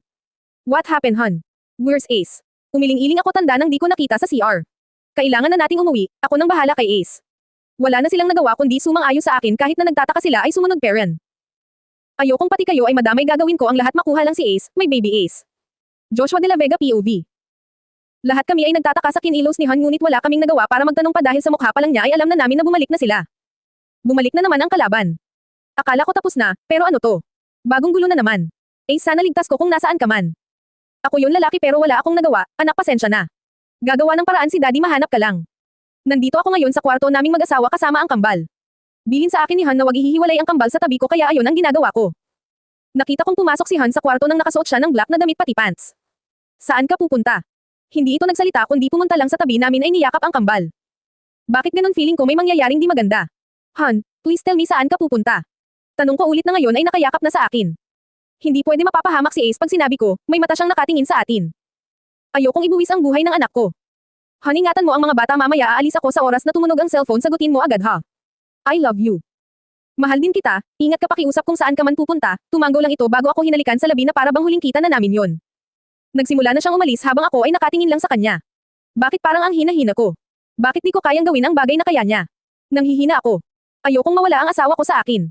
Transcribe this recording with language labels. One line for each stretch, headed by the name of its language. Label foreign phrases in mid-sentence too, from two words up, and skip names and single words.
English: What happened, hon? Where's Ace?
Filipino: Umiling-iling ako tanda nang di ko nakita sa CR. Kailangan na nating umuwi, ako nang bahala kay Ace. Wala na silang nagawa kundi sumang-ayon sa akin kahit na nagtataka sila ay sumunod parent. Ayokong pati kayo ay madamay gagawin ko ang lahat makuha lang si Ace, may baby Ace. Joshua de la Vega POV. Lahat kami ay nagtataka sa kinilos ni Han ngunit wala kaming nagawa para magtanong pa dahil sa mukha pa lang niya ay alam na namin na bumalik na sila. Bumalik na naman ang kalaban. Akala ko tapos na, pero ano to? Bagong gulo na naman. Ace sana ligtas ko kung nasaan ka man. Ako yun lalaki pero wala akong nagawa, anak pasensya na. Gagawa ng paraan si daddy mahanap ka lang. Nandito ako ngayon sa kwarto naming mag-asawa kasama ang kambal. Bilin sa akin ni Han na wag ihihiwalay ang kambal sa tabi ko kaya ayon ang ginagawa ko. Nakita kong pumasok si Han sa kwarto nang nakasuot siya ng black na damit pati pants. Saan ka pupunta? Hindi ito nagsalita kundi pumunta lang sa tabi namin ay niyakap ang kambal. Bakit ganun feeling ko may mangyayaring di maganda? Han,
English: please tell me
Filipino: saan ka pupunta? Tanong ko ulit na ngayon ay nakayakap na sa akin. Hindi pwede mapapahamak si Ace pag sinabi ko, may mata siyang nakatingin sa atin. Ayokong ibuwis ang buhay ng anak ko. Han, ingatan mo ang mga bata mamaya aalis ako sa oras na tumunog ang cellphone sagutin mo agad ha.
English: I love you.
Filipino: Mahal din kita, ingat ka pakiusap kung saan ka man pupunta, tumanggo lang ito bago ako hinalikan sa labi na para bang huling kita na namin yon. Nagsimula na siyang umalis habang ako ay nakatingin lang sa kanya. Bakit parang ang hina-hina ko? Bakit di ko kayang gawin ang bagay na kaya niya? Nanghihina ako. Ayokong mawala ang asawa ko sa akin.